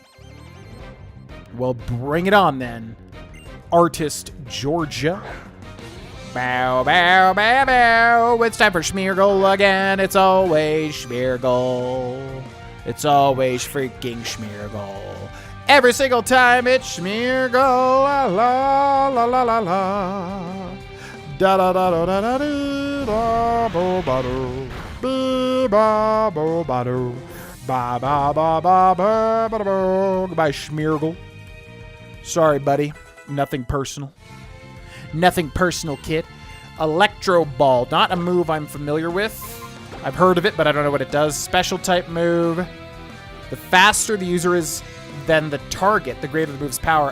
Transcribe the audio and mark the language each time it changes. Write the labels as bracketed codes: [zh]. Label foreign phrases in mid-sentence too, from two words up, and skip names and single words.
[en] Well, bring it on, then. Artist Georgia. Bow, bow, bow, bow. It's time for Smeargle again. It's always Smeargle. It's always freaking Smeargle. Every single time it's Smeargle. La la la la la la. Da da da da da da da bo ba do. Be ba bo ba do. Ba ba ba ba ba ba ba. Goodbye, Smeargle. Sorry, buddy. Nothing personal. Nothing personal, kid. Electro Ball. Not a move I'm familiar with. I've heard of it, but I don't know what it does. Special type move. The faster the user is than the target, the greater the move's power.